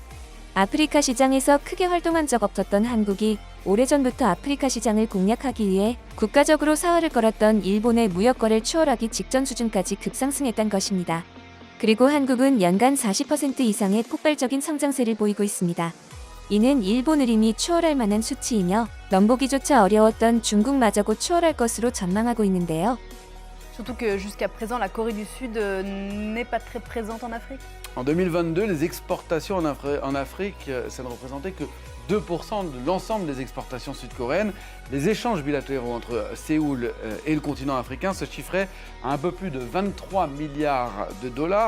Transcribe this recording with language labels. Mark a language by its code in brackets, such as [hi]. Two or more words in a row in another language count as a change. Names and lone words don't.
[ko] 아프리카 시장에서 크게 활동한 적 없었던 한국이 오래전부터 아프리카 시장을 공략하기 위해 국가적으로 사활을 걸었던 일본의 무역 거래를 추월하기 직전 수준까지 급상승했던 것입니다. 그리고 한국은 연간 40% 이상의 폭발적인 성장세를 보이고 있습니다. 이는 일본을 이미 추월할 만한 수치이며 넘보기조차 어려웠던 중국마저 곧 추월할 것으로 전망하고 있는데요. [fr] Surtout que jusqu'à présent, la Corée du Sud n'est pas très présente en Afrique. En 2022, les exportations en Afrique, ça ne représentait que 2% de l'ensemble des exportations sud-coréennes. Les échanges bilatéraux entre Séoul et le continent africain se chiffraient à un peu plus de 23 milliards de dollars.